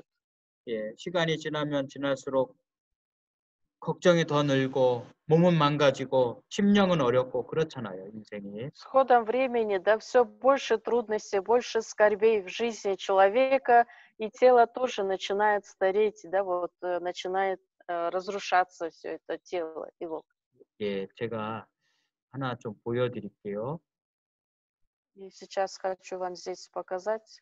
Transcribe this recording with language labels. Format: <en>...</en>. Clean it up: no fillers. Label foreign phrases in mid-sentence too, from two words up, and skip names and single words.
<ko>예, 시간이 지나면 지날수록 걱정이 더 늘고 몸은 망가지고 심령은 어렵고 그렇잖아요, 인생이.</ko> <ru>С ходом времени, да, все больше трудностей, больше скорбей в жизни человека, и тело тоже начинает стареть, да, вот начинает разрушаться все это тело его.</ru> <ko>예, 제가 하나 좀 보여드릴게요.</ko> <ru>И сейчас хочу вам здесь показать.</ru>